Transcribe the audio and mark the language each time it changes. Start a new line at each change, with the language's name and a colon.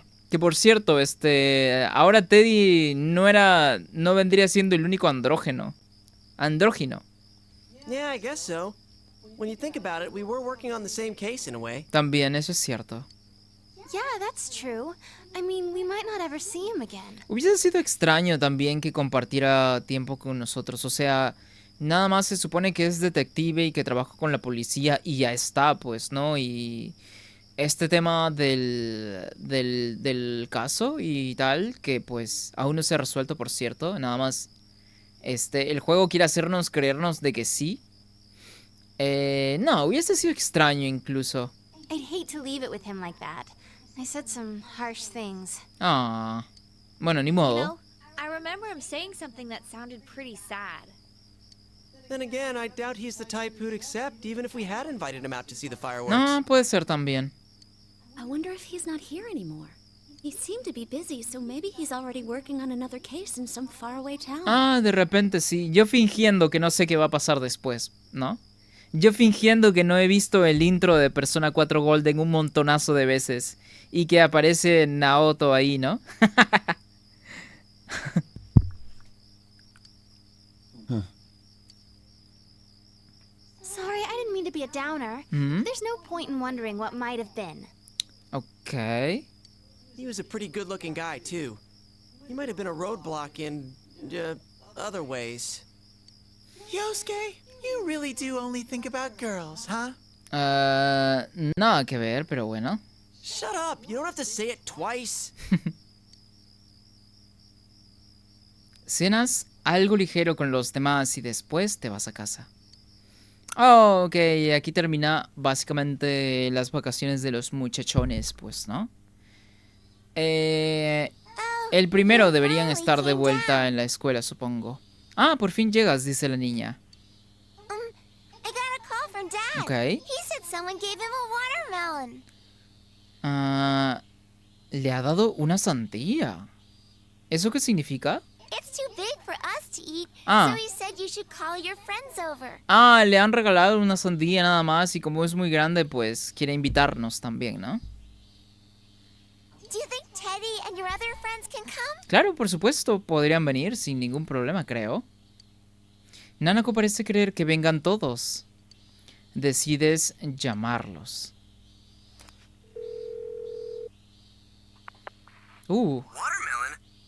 Spanish: Que por cierto, ahora Teddy no vendría siendo el único andrógino.
English: Yeah, I guess so. When you think about it, we were working on the same case in a way.
Spanish: También, eso es cierto.
English: Yeah, that's true. I mean, we might not ever see him again.
Spanish: Hubiese sido extraño también que compartiera tiempo con nosotros. O sea, nada más se supone que es detective y que trabaja con la policía y ya está, pues, ¿no? Y este tema del caso y tal, que pues aún no se ha resuelto, por cierto. Nada más, el juego quiere hacernos creernos de que sí. No, hubiese sido extraño incluso.
English: I'd hate to leave it with him like that. I said some harsh things.
Spanish: Ah, bueno, ni
English: You
Spanish: modo.
English: know, I remember him saying something that sounded pretty sad. Then again, I doubt he's the type who'd accept, even if we had invited him out to see the fireworks.
Spanish: No, puede ser también.
English: I wonder if he's not here anymore. He seemed to be busy, so maybe he's already working on another case in some faraway town.
Spanish: Ah, de repente sí. Yo fingiendo que no sé qué va a pasar después, ¿no? Yo fingiendo que no he visto el intro de Persona 4 Golden un montonazo de veces. Y que aparece Naoto ahí, ¿no?
English: Sorry, I didn't mean to be a downer. Hmm? There's no point in wondering what might have been. Ok. He was a pretty good-looking guy, too. He might have been a roadblock in, other ways. Yosuke, you really do only think about girls, huh?
Spanish: Nada que ver, pero bueno.
English: Shut up! You don't have to say it twice.
Spanish: Cenas algo ligero con los demás y después te vas a casa. Oh, ok, aquí termina básicamente las vacaciones de los muchachones, pues, ¿no? El primero deberían estar de vuelta en la escuela, supongo. Ah, por fin llegas, dice la niña.
English: I got a call from Dad. Ok. He said someone gave him a watermelon.
Spanish: Ah, le ha dado una sandía. ¿Eso qué significa?
English: It's too big for us to eat, Ah. so he said you should call your friends over.
Spanish: Ah, le han regalado una sandía nada más y como es muy grande, pues quiere invitarnos también, ¿no?
English: Do you think Teddy and your other friends can come?
Spanish: Claro, por supuesto, podrían venir sin ningún problema, creo. Nanako parece creer que vengan todos. Decides llamarlos.
English: Watermelon?